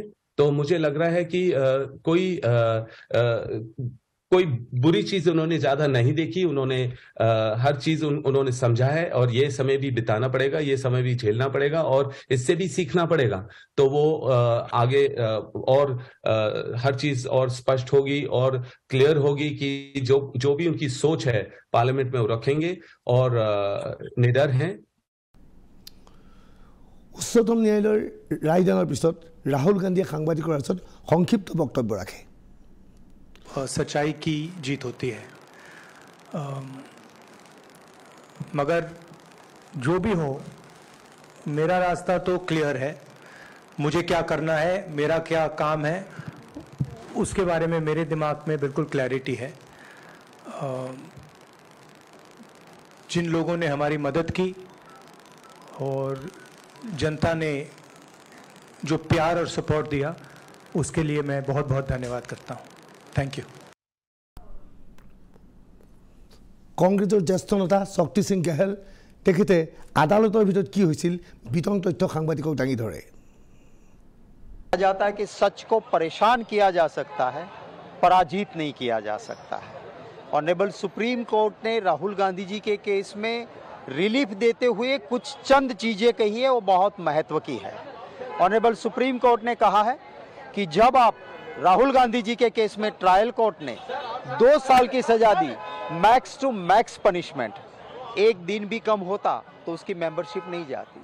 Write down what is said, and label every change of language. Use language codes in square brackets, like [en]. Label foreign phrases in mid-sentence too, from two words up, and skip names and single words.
[hi] तो मुझे लग रहा है कि कोई बुरी चीज उन्होंने ज्यादा नहीं देखी, उन्होंने हर चीज उन्होंने समझा है और ये समय भी बिताना पड़ेगा, ये समय भी झेलना पड़ेगा और इससे भी सीखना पड़ेगा। तो वो आगे और हर चीज और स्पष्ट होगी और क्लियर होगी कि जो भी उनकी सोच है पार्लियामेंट में वो रखेंगे और निडर हैं। [as] उच्चतम न्यायालयৰ ৰায়দানৰ পিছত ৰাহুল গান্ধীয়ে সাংবাদিকৰ আগত সংক্ষিপ্ত বক্তব্য ৰাখে। [hi] सच्चाई की जीत होती है, मगर जो भी हो मेरा रास्ता तो क्लियर है। मुझे क्या करना है, मेरा क्या काम है, उसके बारे में मेरे दिमाग में बिल्कुल क्लैरिटी है। जिन लोगों ने हमारी मदद की और जनता ने जो प्यार और सपोर्ट दिया उसके लिए मैं बहुत बहुत धन्यवाद करता हूँ। [en] thank you. [as] কংগ্ৰেছৰ জ্যেষ্ঠ নেতা শক্তি সিং গেহল তেখেতে আদালতৰ ভিতৰত কি হৈছিল বিতং তথ্য সাংবাদিকক দাঙি ধৰে। [hi] जाता है कि सच को परेशान किया जा सकता है, पराजित नहीं किया जा सकता है। ऑनरेबल सुप्रीम कोर्ट ने राहुल गांधी जी के केस में रिलीफ देते हुए कुछ चंद चीजें कही है, वो बहुत महत्व की है। ऑनरेबल सुप्रीम कोर्ट ने कहा है कि जब आप राहुल गांधी जी के केस में ट्रायल कोर्ट ने 2 साल की सजा दी, [en] max to max punishment, [hi] एक दिन भी कम होता तो उसकी मेंबरशिप नहीं जाती।